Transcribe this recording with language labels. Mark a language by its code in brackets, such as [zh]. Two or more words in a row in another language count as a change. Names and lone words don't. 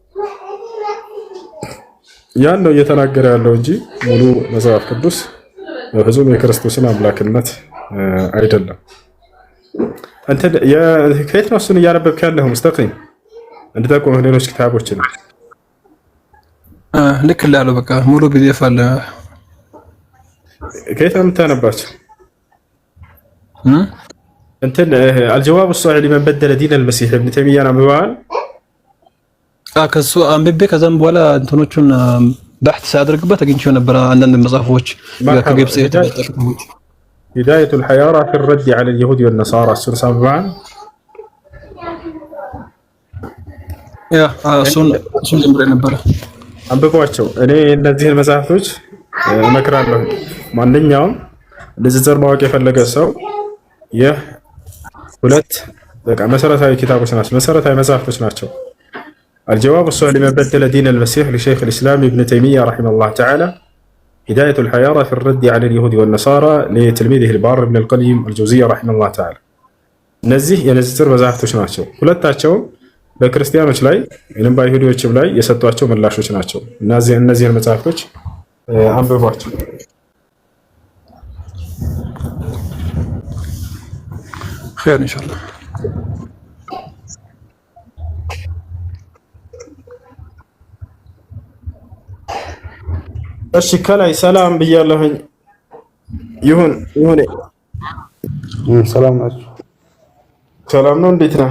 [am] ያን ነው እየተናገረ ያለው እንጂ ሙሉ መጽሐፍ ቅዱስ በፍጹም የክርስቶስን አምላክነት አይደለም። አንተ ከየት ነው እሱን እያነበብክ ያለው? ሙስተቂም እንድጠቁምህ ሌሎች ክታቦችን ልክ ላለው በቃ ሙሉ ፒዲኤፍ አለ። ከየት ነው የምታነባቸው? እንትን አልጀዋብ الصحيح لمن بدل دين المسيح ابن تيمية አንብበዋል? ከሱ አንብቤ ከዛም በኋላ እንትኖቹን በሕት ሳደርግበት አግኝቼው ነበር። አንዳንድ መጽሐፎች ከግብጽ የተጠቀሙ هداية الحيارى في الرد على اليهود والنصارى እሱን አንብበዋል? ያ እሱን ጀምሬ ነበር። አንብቧቸው። እኔ እነዚህን መጽሐፍቶች እመክራለሁ። ማንኛውም ንጽጽር ማወቅ የፈለገ ሰው ይህ ሁለት በቃ መሰረታዊ ኪታቦች ናቸው፣ መሰረታዊ መጽሐፍቶች ናቸው። الجواب الصحيح لمن بدل دين المسيح [ar] لشيخ الإسلام ابن تيمية رحمه الله تعالى [am] هداية الحيارى في الرد على اليهود والنصارى [ar] لتلميذه البار ابن القيم الجوزية رحمه الله تعالى [am] እነዚህ የንጽጽር መጽሐፍቶች ናቸው። ሁለታቸውም በክርስቲያኖች ላይ ወይም በአይሁዶችም ላይ የሰጧቸው ምላሾች ናቸው። እነዚህን መጽሐፍቶች አንብቧቸው። [ar] خير ان شاء الله። [am] እሺ ከላይ ሰላም ብያለሁኝ። ይሁን ሰላም ናችሁ? ሰላም ነው። እንዴት ነህ?